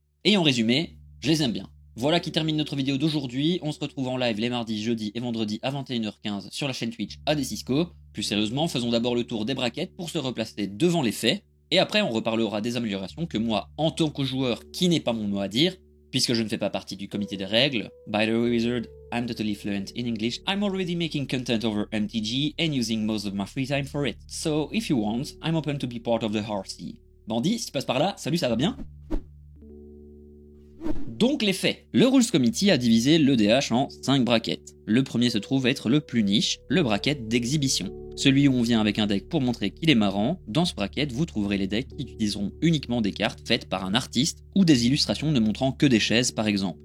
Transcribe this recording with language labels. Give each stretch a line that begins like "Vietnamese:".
French: Et en résumé, je les aime bien. Voilà qui termine notre vidéo d'aujourd'hui, on se retrouve en live les mardis, jeudis et vendredis à 21h15 sur la chaîne Twitch ADCisco. Plus sérieusement, faisons d'abord le tour des brackets pour se replacer devant les faits, et après on reparlera des améliorations que moi, en tant que joueur qui n'est pas mon mot à dire, puisque je ne fais pas partie du comité des règles.
English: By the way, Wizard, I'm totally fluent in English. I'm already making content over MTG and using most of my free time for it. So if you want, I'm open to be part of the RC.
French: Bandit, si tu passes par là, salut, ça va bien? Donc les faits. Le Rules Committee a divisé l'EDH en 5 brackets. Le premier se trouve être le plus niche, le bracket d'exhibition. Celui où on vient avec un deck pour montrer qu'il est marrant. Dans ce bracket, vous trouverez les decks qui utiliseront uniquement des cartes faites par un artiste ou des illustrations ne montrant que des chaises par exemple.